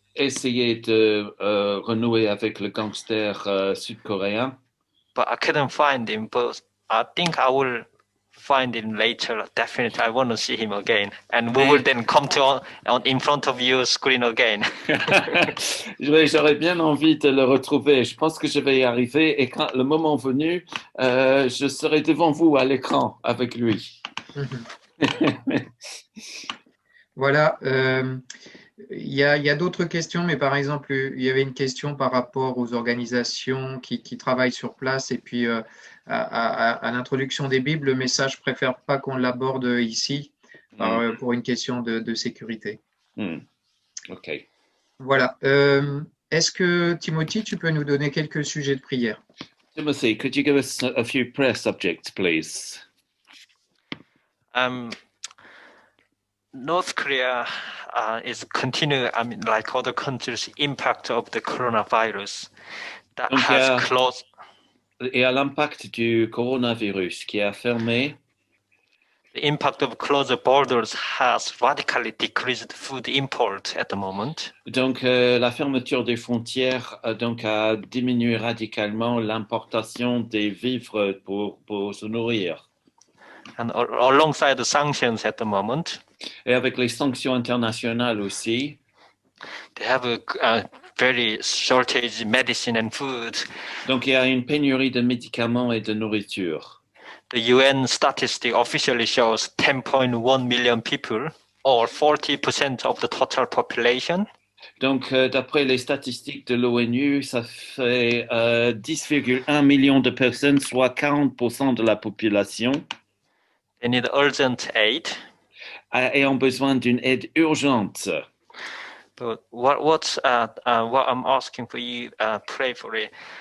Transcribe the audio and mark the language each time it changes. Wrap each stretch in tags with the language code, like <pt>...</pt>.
<fr>J'ai essayé de renouer avec le gangster sud-coréen,</fr> <en>but I couldn't find him. But I think I will find him later. Definitely, I want to see him again, and we will</en> <fr>mais</fr> <en>then come to on in front of your screen again.</en> <fr>j'aurais bien envie de le retrouver. Je pense que je vais y arriver et quand le moment venu, je serai devant vous à l'écran avec lui. Voilà. Il y a d'autres questions, mais par exemple, il y avait une question par rapport aux organisations qui travaillent sur place et puis à l'introduction des Bibles, mais ça, je préfère pas qu'on l'aborde ici pour une question de sécurité. OK. Voilà. Est-ce que, Timothy, tu peux nous donner quelques sujets de prière?</fr> <en>Timothy, could you give us a few prayer subjects, please? North Korea is continuing, I mean, like other countries, impact of the coronavirus that</en> <fr>Donc,</fr> <en>has closed.</en> <fr>Et à l'impact du coronavirus qui a fermé,</fr> <en>The impact of closed borders has radically decreased food import at the moment.</en> <fr>donc la fermeture des frontières donc a diminué radicalement l'importation des vivres pour se nourrir.</fr> <en>And alongside the sanctions at the moment,</en> <fr>Et avec les sanctions internationales aussi,</fr> <en>they have a very shortage medicine and food.</en> <fr>donc il y a une pénurie de médicaments et de nourriture.</fr> <en>The UN statistic officially shows 10.1 million people, or 40% of the total population.</en> <fr>Donc, d'après les statistiques de l'ONU, ça fait 10,1 millions de personnes, soit 40% de la population,</fr> <en>They need urgent aid.</en> <fr>et ont besoin d'une aide urgente.</fr> <en>But what I'm asking for you, pray for it.</en>